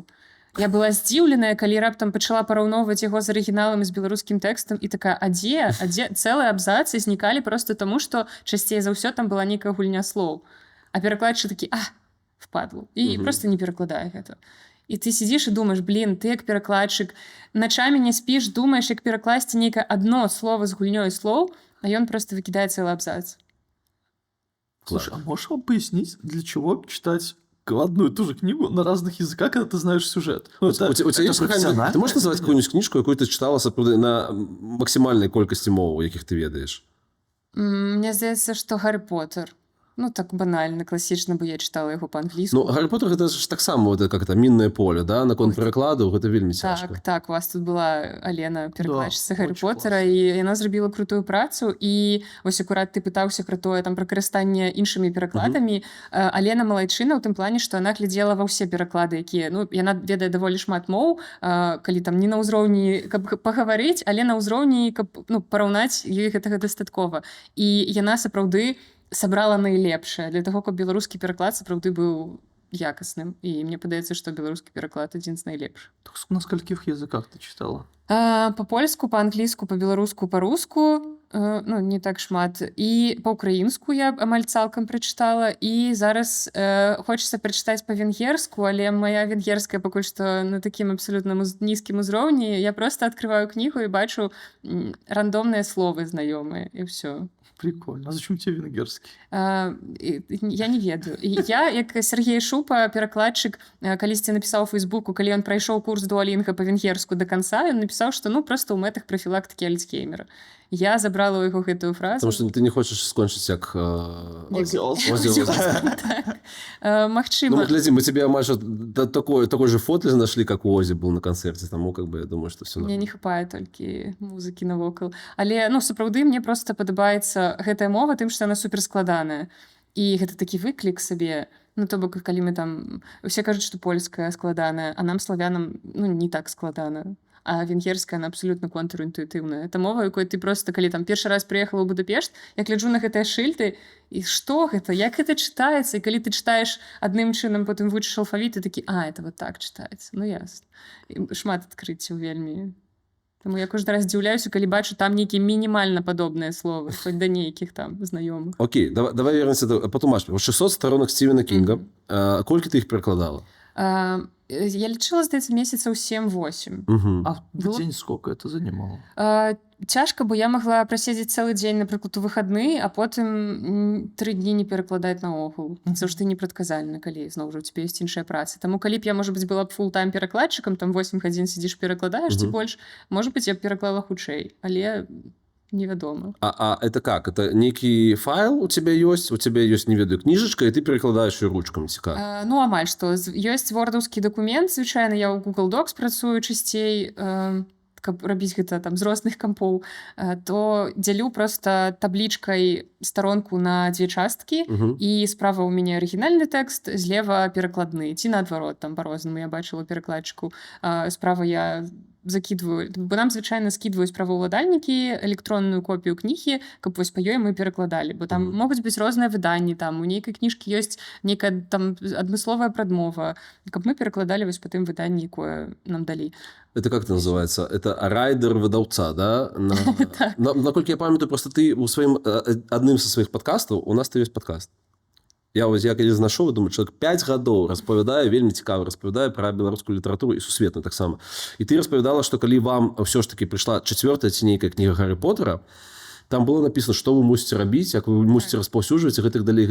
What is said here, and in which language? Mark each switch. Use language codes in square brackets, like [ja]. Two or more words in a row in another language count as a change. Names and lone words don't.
[be] Я была здзіўленая, калі раптам пачала параўноўваць яго з арыгіналам і з беларускім тэкстам, і такая, а дзе цэлыя абзацы знікалі проста таму, што часцей за ўсё там была нейкая гульня слоў. А перакладчык такі, впадлу. І просто не перакладае гэта. І ты сидзіш і думаеш, блин, ты як перакладчык, начамі не спіш, думаеш, як перакласці нейкае адно слова з гульнёй слоў, а ён просто выкідае цэлы абзац. [ru] Слушай, а можешь вам пояснить, для чего читать одну и ту же книгу на разных языках, когда ты знаешь сюжет. Ну, У тебя есть какая-нибудь... Ты можешь назвать какую-нибудь книжку, якую ты читала на максимальной [be] колькасці моваў, якіх ты ведаеш? Мне здаецца, што Гаррі Поттер. Ну, так банальна, класічна, бо я чытала яго па-англійску. Ну, Гаррі Поттер гэта ж таксама вот, [ru] как это, [be] міннае поле, да? Наконт перакладу гэта вельмі цяжка. Так, у вас тут была Алена, перакладчыца Гаррі [ru] очень [be] Поттера, і яна зрабіла крутую працу, і вось акурат ты пытаўся пра тое, там, пра карыстанне іншымі перакладамі. Алена малайчына ў тым плане, што яна глядзела ва ўсе пераклады, якія, ну, яна ведае даволі шмат моў, калі там не на ўзроўні, каб пагаварыць, але на ўзроўні, каб, ну, параўнаць, ёй гэтага дастаткова. І яна сапраўды сабрала найлепшае для таго, каб беларускі пераклад сапраўды быў якасным. І мне падаецца, што беларускі пераклад адзін з найлепшых. [ru] На скольких языках ты читала? [be] Па-польску, па-англійску, па-беларуску, па-руску, ну, не так шмат. І па-украінску я амаль цалкам прачытала. І зараз хочацца прачытаць па-венгерску, але моя венгерская пакуль што на такім абсалютна нізкім узроўні. Я проста адкрываю кнігу і бачу рандомныя словы знаёмыя, і ўсё. [ru] Прикольно. А зачем тебе венгерский? [be] Я не ведаю. Я, як Сергей Шупа, перакладчык, калісьці напісаў у Фейсбуку, калі ён прайшоў курс дуалінга па-венгерску да канца, ён напісаў, што ну проста ў мэтах прафілактыкі альцгеймера. Я забрала ў яго гэтую фразу. Потому что ты не хочаш скончыць як... Магчыма. [ru] Ну, глядзі, мы тебе амаль такой же фото нашли, как у Озі был на канцэрце, таму, как бы, я думаю, что все [be] мне не хапае толькі музыкі навокал. Але, ну, сапраўды, мне проста падабаецца гэтая мова тым, што яна суперскладаная. І гэта такі выклік сабе. Ну, то бок, калі мы там... Усе кажуць, што польская складаная, а нам, славянам, ну, не так складана. [ru] А венгерская, она абсолютно контринтуитивная. [be] Это мова, якой ты просто, калі там першы раз приехала ў Будапешт, я гляджу на гэтыя шыльты, і што гэта? Як гэта чытаецца? І калі ты чытаеш адным чынам, потым вучыш алфавіт, і такі, [ru] это вот так [be] чытаецца. Ну, ясна. І шмат адкрыццяў вельмі. Таму я кожны раз здзіўляюся, калі бачу там нейкія мінімальна падобныя словы, хоць да нейкіх там знаёмых. [ru] Окей, давай вернемся до патумаш. 600 сторонок Стівена Кінга. [be] Колькі ты іх перакладала? Я лічыла, здаецца, месяцаў 7-8. [ru] А в день сколько это занимало? [be] Цяжка, бо я магла праседзець цэлы дзень, напрыклад, у выхадны, а потым 3 дні не перакладаць наогул. Заўжды непрадказальна, калі зноў жа у цябе ёсць іншая праца. Таму калі б я, можа быць, была б фултайм перакладчыкам, там 8 гадзін сидзіш перакладаеш ці больш, можа быць, я б пераклала хутчэй, але невядома. [ru] А это как? Это некий файл у тебя есть, [be] не ведаю, [ru] книжечка, и ты перекладаешь ее ручками, [be] цікаво? Ну, амаль што. Ёсць вордаўскі дакумент, звычайна я ў Google Docs працую часцей, каб рабіць гэта там з розных кампоў, то дзялю просто таблічкай старонку на 2 часткі, і справа ў мяне арыгінальны тэкст, злева перакладны, ці наадварот, там па-рознаму я бачыла перакладчыку. Справа я закидываю, бо нам звычайна скидваюць праваўладальнікі электронную копію кнігі, каб вось па ёй мы перакладалі, бо там могуць быць розныя выданні, там у нейкай кніжкі ёсць нейкая там адмысловая прадмова, каб мы перакладалі вось па тым выданні, якое нам далі. [ru] Это как это называется? Это райдер выдаўца, да? [be] Наколькі я памятаю, просто ты у сваім адным са сваіх падкастаў, у нас ты ёсць падкаст. Я калі знайшоў, думаю, чалавек 5 гадоў распавядае, вельмі цікава распавядае пра беларускую літаратуру і сусветную таксама. І ты распавядала, што калі вам ўсё ж такі прыйшла 4-я ці нейкая кніга Гаррі Поттера, там было написано, што вы мусіце рабіць, як вы мусіце распаўсюджваць і гэтак далей.